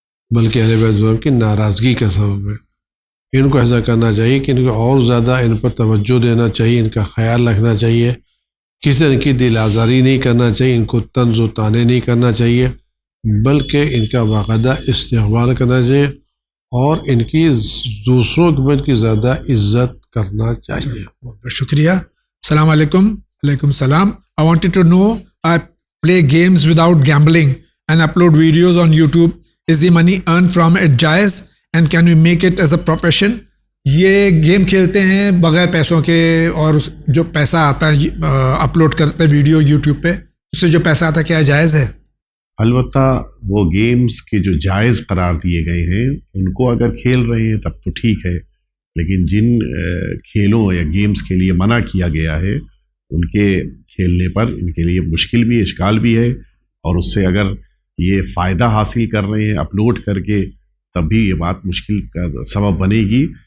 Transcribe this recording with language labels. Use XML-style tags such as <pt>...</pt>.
<ur>بلکہ اہل بیت السلام کی ناراضگی کا سبب ہے. ان کو ایسا کرنا چاہیے کہ ان کو اور زیادہ ان پر توجہ دینا چاہیے، ان کا خیال رکھنا چاہیے، کسی ان کی دل آزاری نہیں کرنا چاہیے، ان کو طنز و طعنے نہیں کرنا چاہیے، بلکہ ان کا باقاعدہ استقبال کرنا چاہیے اور ان کی دوسروں کی زیادہ عزت کرنا چاہیے. بہت بہت شکریہ. السلام علیکم. وعلیکم السلام.</ur> <en>I wanted to know, I play games without gambling and upload videos on YouTube. Is the money earned from it jaiz and can we make it as a profession?</en> <ur>یہ گیم کھیلتے ہیں بغیر پیسوں کے، اور جو پیسہ آتا ہے اپلوڈ کرتے ہیں ویڈیو یوٹیوب پہ، اس سے جو پیسہ آتا ہے کیا جائز ہے؟ البتہ وہ گیمز کے جو جائز قرار دیے گئے ہیں ان کو اگر کھیل رہے ہیں تب تو ٹھیک ہے، لیکن جن کھیلوں یا گیمز کے لیے منع کیا گیا ہے ان کے کھیلنے پر ان کے لیے مشکل بھی اشکال بھی ہے، اور اس سے اگر یہ فائدہ حاصل کر رہے ہیں اپلوڈ کر کے تب بھی یہ بات مشکل کا سبب بنے گی.</ur>